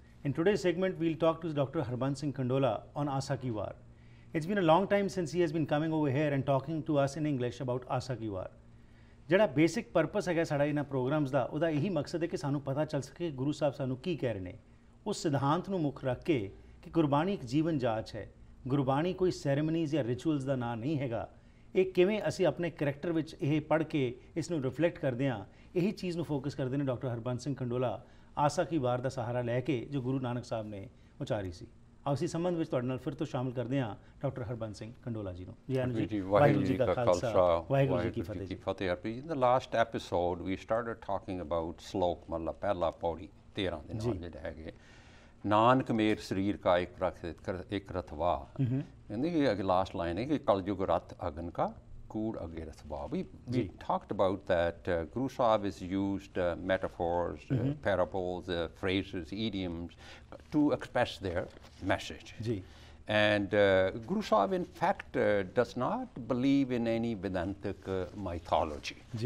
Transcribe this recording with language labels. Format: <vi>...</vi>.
<en>In today's segment, we'll talk to Dr. Harbans Singh Kandola on Asa Ki War. It's been a long time since he has been coming over here and talking to us in English about Asa Ki War.</en> <pa>ਜਿਹੜਾ basic purpose ਹੈਗਾ ਸਾਡਾ ਇਹਨਾਂ programs ਦਾ, ਉਹਦਾ ਇਹੀ ਮਕਸਦ ਹੈ ਕਿ ਸਾਨੂੰ ਪਤਾ ਚੱਲ ਸਕੇ ਗੁਰੂ ਸਾਹਿਬ ਸਾਨੂੰ ਕੀ ਕਹਿ ਰਹੇ ਨੇ। ਉਸ ਸਿਧਾਂਤ ਨੂੰ ਮੁੱਖ ਰੱਖ ਕੇ ਕਿ ਗੁਰਬਾਣੀ ਇੱਕ ਜੀਵਨ ਜਾਂਚ ਹੈ। ਗੁਰਬਾਣੀ ਕੋਈ ਸੈਰੇਮਨੀਜ਼ ਜਾਂ ਰਿਚੁਅਲਸ ਦਾ ਨਾਂ ਨਹੀਂ ਹੈਗਾ। ਇਹ ਕਿਵੇਂ ਅਸੀਂ ਆਪਣੇ ਕਰੈਕਟਰ ਵਿੱਚ ਇਹ ਪੜ੍ਹ ਕੇ ਇਸ ਨੂੰ ਰਿਫਲੈਕਟ ਕਰਦੇ ਹਾਂ, ਇਹੀ ਚੀਜ਼ ਨੂੰ ਫੋਕਸ ਕਰਦੇ ਨੇ ਡਾਕਟਰ ਹਰਬੰਸ ਸਿੰਘ ਕੰਡੋਲਾ ਆਸਾ ਕੀ ਵਾਰ ਦਾ ਸਹਾਰਾ ਲੈ ਕੇ ਜੋ ਗੁਰੂ ਨਾਨਕ ਸਾਹਿਬ ਨੇ ਉਚਾਰੀ ਸੀ। ਅਸੀਂ ਸੰਬੰਧ ਵਿੱਚ ਤੁਹਾਡੇ ਨਾਲ ਫਿਰ ਤੋਂ ਸ਼ਾਮਿਲ ਕਰਦੇ ਹਾਂ ਡਾਕਟਰ ਹਰਬੰਸ ਸਿੰਘ ਕੰਡੋਲਾ ਜੀ ਨੂੰ। ਜੀ ਵਾਹਿਗੁਰੂ ਜੀ ਕਾ ਖਾਲਸਾ, ਵਾਹਿਗੁਰੂ ਜੀ ਕੀ ਫਤਿਹ ਜੀ।</pa> <en>In the last episode we started talking about</en> <pa>ਸ਼ਲੋਕ ਮਤਲਬ ਪਹਿਲਾ ਪੌੜੀ 13 ਦੇ ਨਾਲ ਜਿਹੜੇ ਹੈਗੇ ਨਾਨਕ ਮੇਰ ਸਰੀਰ ਕਾ ਇੱਕ ਰਥਵਾ। ਕਹਿੰਦੇ ਕਿ ਅਗੇ ਲਾਸਟ ਲਾਈਨ ਹੈ ਕਿ ਕਲਯੁਗ ਰਥ ਅਗਨ ਕਾ ਕੂੜ ਅਗੇ ਰਥਵਾ।</pa> <en>We talked about that Guru Sahib has used metaphors, parables, phrases, idioms to express their message. And Guru Sahib in fact does not believe in any Vedantic mythology.</en>